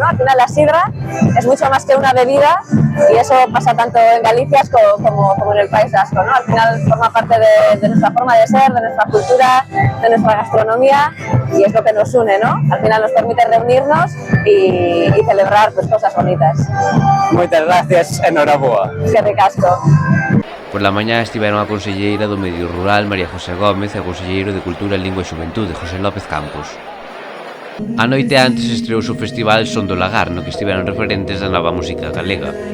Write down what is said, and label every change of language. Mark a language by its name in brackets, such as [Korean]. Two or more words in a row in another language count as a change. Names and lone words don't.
[Spanish] Al final la sidra es mucho más que una bebida y eso pasa tanto en Galicia como en el País Vasco, ¿no? Al final forma parte de nuestra forma de ser, de nuestra cultura, de nuestra gastronomía y es lo que nos une, ¿no? Al final nos permite reunirnos y celebrar pues cosas bonitas. [Galician] Moitas gracias, enhoraboa. [Spanish] Que ricasco. [Galician] Por la mañá estiveron a conselleira do Medio Rural, María José Gómez, e o conselleiro de Cultura, Lingua e Xuventude, José López Campos. A noite antes estreouse o festival Son do Lagar, no que estiveron referentes da nova música galega.